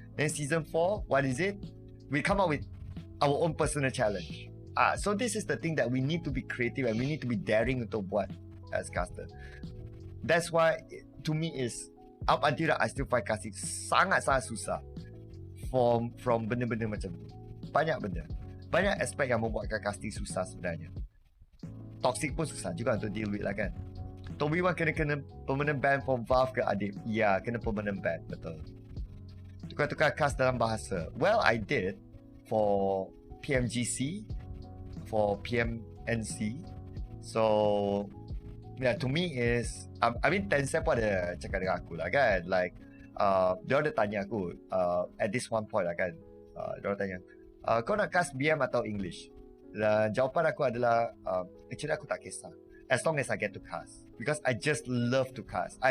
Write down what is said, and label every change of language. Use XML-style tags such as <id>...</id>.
<en>Then season 4, what is it? We come up with our own personal challenge. So this is the thing that we need to be creative and we need to be daring</en> <ms>untuk buat</ms> <en>as caster. That's why to me is up until that I still find casting</en> <ms>sangat-sangat susah</ms> <en>from</en> <ms>benda-benda macam tu. Banyak benda. Banyak aspek yang membuatkan casting susah sebenarnya. Toxic pun susah juga untuk deal with lah kan. Toby Wan kena permanent ban from Valve ke Adib? Ya, kena permanent ban, betul. Tukar-tukar cast dalam bahasa.</ms> <en>Well, I did for PMGC, for PMNC. So yeah, to me is I mean</en> <ms>Tencent pun ada cakap dengan aku lah kan, like dia ada tanya aku at this one point lah kan, dia orang tanya kau nak cast BM atau English, dan jawapan aku adalah actually aku tak kisah</ms> <en>as long as I get to cast,</en> <ms>because I just love to cast.</ms>